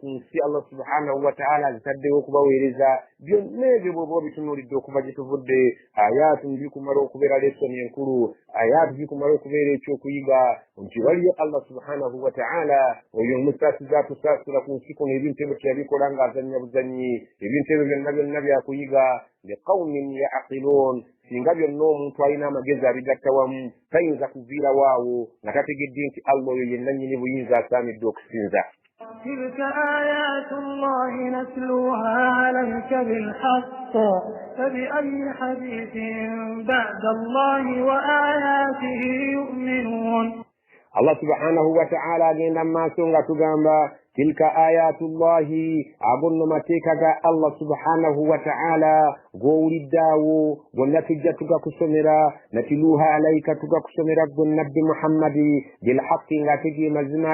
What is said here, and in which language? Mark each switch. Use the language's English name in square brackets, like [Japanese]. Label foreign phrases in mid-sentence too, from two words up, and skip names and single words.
[Ganda] nsi [Arabic] الله سبحانه وتعالى [Ganda] zitaddewo okubaweereza byonna ebyo bw'oba obitunuulidde okuva gye tuvudde ayaatu bikumala okubeera lesoni enkulu ayaatu bikumala okubeera ekyokuyiga nti waliyo Allah subhanahu wa ta'ala oyo omusaasiza atusaasira ku nsi kuno ebintu ebyo teyabikola ng'azannya buzannyi ebintu ebyo byonna byakuyiga [Arabic] لقوم يعقلون [Ganda] singa byonna omuntu alina amagezi abigatta wamu tayinza kuviirawo awo nga tategedde nti Allah oyo yenna nnyini buyinza asaanidde okusinza. [Arabic] تلك آيات الله نتلوها عليك بالحق فبأي حديث بعد الله وآياته يؤمنون. الله سبحانه وتعالى [Ganda] agenda maaso nga tugamba [Arabic] تلك آيات الله [Ganda] agonno mateeka ga [Arabic] الله سبحانه وتعالى [Ganda] gowuliddaawo gonna tujja tugakusomera [Arabic] نتلوها عليك [Ganda] tugakusomera ggwe nabbi Muhammadi bilhaqqi ng'ate ge mazima